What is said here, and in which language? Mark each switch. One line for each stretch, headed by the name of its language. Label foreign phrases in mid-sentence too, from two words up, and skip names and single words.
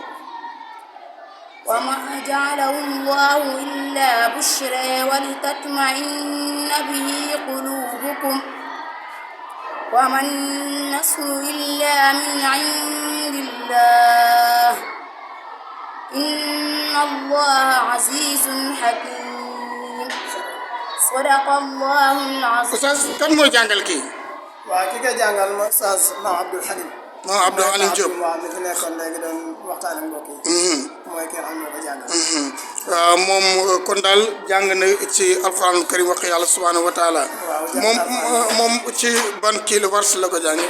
Arabic: وما جعله الله إلا بشرى ولتطمئن به قلوبكم وما النصر إلا من عند الله إن الله عزيز حكيم صدق الله العظيم.
Wolof: Oustaz kan mooy jàngal kii. waaw ki koy jàngal mooy Oustaz Mame Abdoul Halim. Mame Abdoul Halim Diop waaw mi fi nekkoon léegi doon waxtaan ak mbokk yi. mooy ki nga xam ne moo ko jàngal. waaw moom kon daal jàng na ci
Arabic: القرآن الكريم
Wolof: wax yàlla
Arabic: سبحانه وتعالى.
Wolof: moom ci ban kii la wars la ko jàngee.